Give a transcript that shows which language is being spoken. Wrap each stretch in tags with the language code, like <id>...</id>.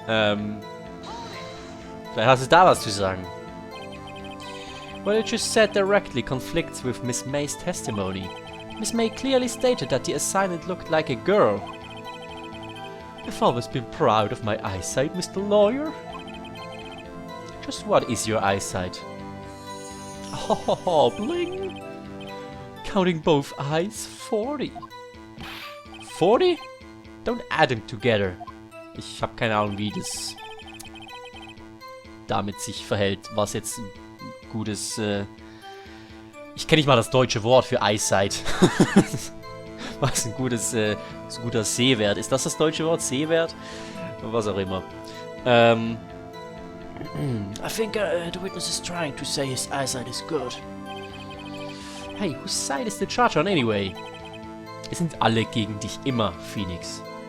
<de>Vielleicht hast du da was zu sagen.</de> <en>What it just said directly conflicts with Miss May's testimony. Miss May clearly stated that the assailant looked like a girl. I've always been proud of my eyesight, Mr. Lawyer. Just what is your eyesight? Oh, bling! Counting both eyes, 40. 40? Don't add them together.</en> <de>Ich habe keine Ahnung, wie das damit sich verhält, was jetzt ein gutes Ich kenne nicht mal das deutsche Wort für Eyesight. Was ein guter Sehwert. Ist das das deutsche Wort? Sehwert? Was auch immer.</de> <en>I think the witness is trying to say his eyesight is good. Hey, whose side is the charge on anyway?</en> <de>Es sind alle gegen dich immer, Phoenix.</de>